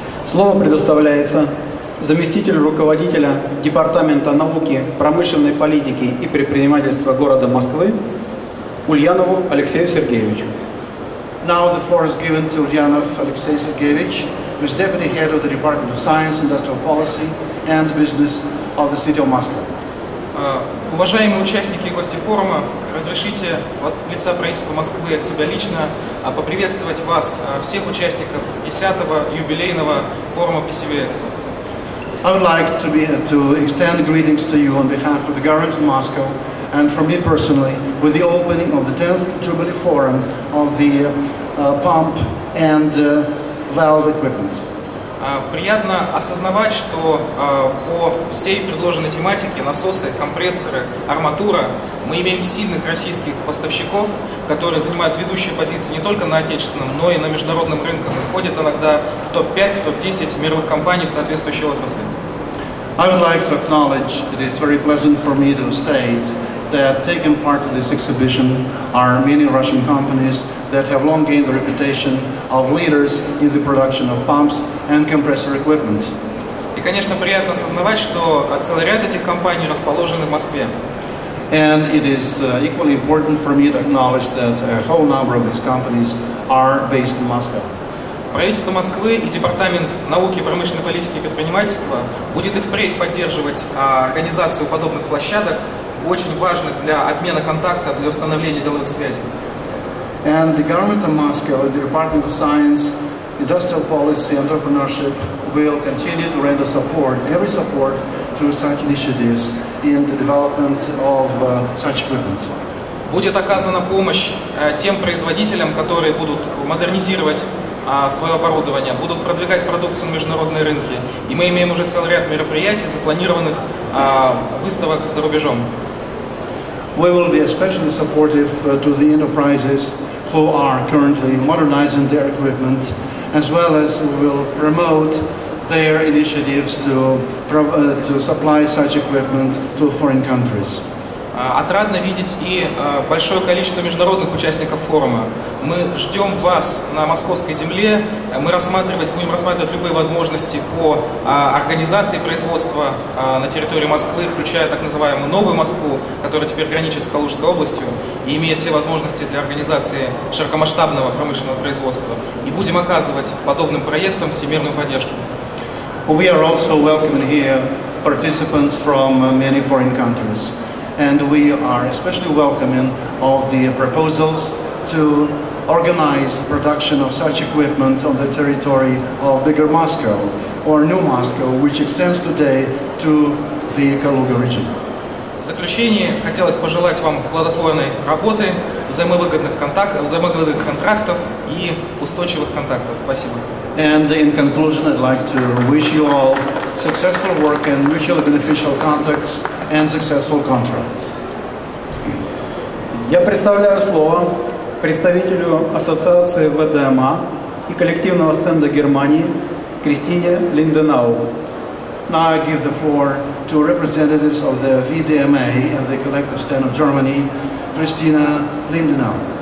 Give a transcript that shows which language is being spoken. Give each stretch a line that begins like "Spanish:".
Russian: Слово предоставляется заместителю руководителя Департамента науки, промышленной политики и предпринимательства города Москвы Ульянову Алексею Сергеевичу.
English: Now the floor is given to Ульянов Алексей Сергеевич, who is Deputy Head of the Department of Science, Industrial Policy and Business of the City of Moscow.
Russian: Уважаемые участники и гости форума, разрешите от лица правительства Москвы от себя лично поприветствовать вас, всех участников 10-го юбилейного форума PCVEXPO.
English: I would like to extend greetings to you on behalf of the government of Moscow and from me personally with the opening of the 10th Jubilee Forum of the pump and valve equipment.
Russian: Приятно осознавать, что по всей предложенной тематике насосы, компрессоры, арматура мы имеем сильных российских поставщиков, которые занимают ведущие позиции не только на отечественном, но и на международном рынке. Входят иногда в топ-5, в топ-10 мировых компаний в соответствующей отрасли.
English: I would like to acknowledge it is very pleasant for me to state that taking part in this exhibition are many Russian companies that have long gained the reputation of leaders in the production of pumps and compressor equipment.
Russian: И, конечно, приятно осознавать, что целый ряд этих компаний расположены в Москве.
English: And it is equally important for me to acknowledge that a whole number of these companies are based in Moscow.
Russian: Правительство Москвы и Департамент науки, промышленной политики и предпринимательства будет и впредь поддерживать организацию подобных площадок, очень важных для обмена контактов, для установления деловых связей.
English: And the government of Moscow, the Department of Science, Industrial Policy, Entrepreneurship will continue to render support, every support to such initiatives in the development of such equipment.
Russian: Будет оказана помощь тем производителям, которые будут модернизировать свое оборудование, будут продвигать продукцию на международные рынки. И мы имеем уже целый ряд мероприятий, запланированных выставок за рубежом.
English: We will be especially supportive to the enterprises who are currently modernizing their equipment, as well as we will promote their initiatives to supply such equipment to foreign countries.
Russian: Отрадно видеть и большое количество международных участников форума. Мы ждем вас на московской земле. Мы будем рассматривать любые возможности по организации производства на территории Москвы, включая так называемую Новую Москву, которая теперь граничит с Калужской областью и имеет все возможности для организации широкомасштабного промышленного производства. И будем оказывать подобным проектам всемирную поддержку.
English: We are also welcoming here participants from many foreign countries. And we are especially welcoming of the proposals to organize production of such equipment on the territory of bigger Moscow or New Moscow, which extends today to the Kaluga region.
Russian: В заключение хотелось пожелать вам плодотворной работы, взаимовыгодных контрактов и устойчивых контактов. Спасибо.
English: And in conclusion, I'd like to wish you all successful work and mutually beneficial contacts and successful contracts.
Russian: Я представляю слово представителю Ассоциации ВДМА и коллективного стенда Германии Кристине Линденау.
English: Now I give the floor to representatives of the VDMA and the collective stand of Germany, Christina Lindenau.